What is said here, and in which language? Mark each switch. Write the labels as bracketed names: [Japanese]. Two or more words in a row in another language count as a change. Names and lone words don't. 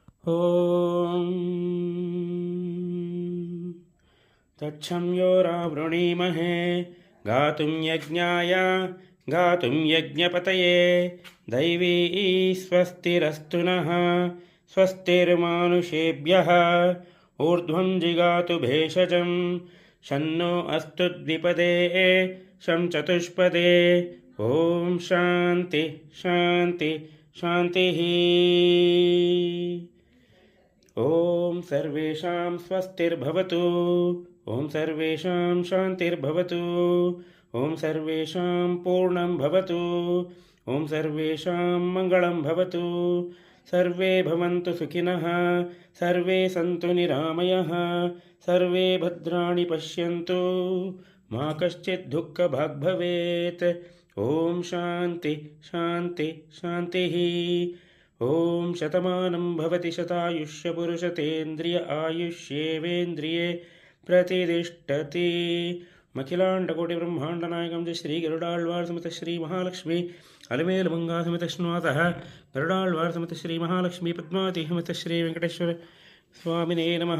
[Sanskrit] ಓಂ ತಚ್ಛಂ ಯೋರಾವೃಣೀಮಹೇ ಗಾತುಂ ಯಜ್ಞಾಯ ಗಾತುಂ ಯಜ್ಞಪತಯೇ ದೈವೀ ಸ್ವಸ್ತಿರಸ್ತು ನಃ ಸ್ವಸ್ತಿರ್ಮಾನುಷೇಭ್ಯಃ ಊರ್ಧ್ವಂ ಜಿಗಾತು ಭೇಷಜಂ ಶನ್ನೋ ಅಸ್ತು ದ್ವಿಪದೇ ಶಂ ಚತುಷ್ಪದೇ ಓಂ ಶಾಂತಿ ಶಾಂತಿ ಶಾಂತಿ. ಓಂ ಸರ್ವೇಷಾಂ ಸ್ವಸ್ತಿರ್ಭವತು. ಓಂ ಸರ್ವೇಷಾಂ ಶಾಂತಿರ್ಭವತು. ಓಂ ಸರ್ವೇಷಾಂ ಪೂರ್ಣಂ ಭವತು. ಓಂ ಸರ್ವೇಷಾಂ ಮಂಗಳಂ ಭವತು. ಸರ್ವೇ ಭವಂತು ಸುಖಿನಃ. ಸರ್ವೇ ಸಂತು ನಿರಾಮಯಃ. ಸರ್ವೇ ಭದ್ರಾಣಿ ಪಶ್ಯಂತು ಮಾ ಕಶ್ಚಿತ್ ದುಃಖಭಾಗ್ ಭವೇತ್. ಓಂ ಶಾಂತಿ ಶಾಂತಿ ಶಾಂತಿ. ಓಂ ಶತಮಾನಂ ಭವತಿ ಶತಾಯುಷ್ಯ ಪುರುಷತೇಂದ್ರಿಯ ಆಯುಷ್ಯೇವೇಂದ್ರಿಯೇ ಪ್ರತಿಷ್ಠತಿ. ಅಖಿಲಾಂಡಕೋಟಿ ಬ್ರಹ್ಮಾಂಡ ನಾಯಕಂ ಶ್ರೀ ಗರುಡಾಳ್ವಾರ್ ಸಮೇತ ಶ್ರೀ ಮಹಾಲಕ್ಷ್ಮಿ ಅಲಮೇಲು ಮಂಗಾ ಸಮೇತ ಶ್ರೀನಾಥಃ ಗರುಡಾಳ್ವಾರ್ ಸಮೇತ ಶ್ರೀ ಮಹಾಲಕ್ಷ್ಮಿ ಪದ್ಮಾವತಿ ಸಮೇತ ಶ್ರೀ ವೆಂಕಟೇಶ್ವರ ಸ್ವಾಮಿನೇ ನಮಃ.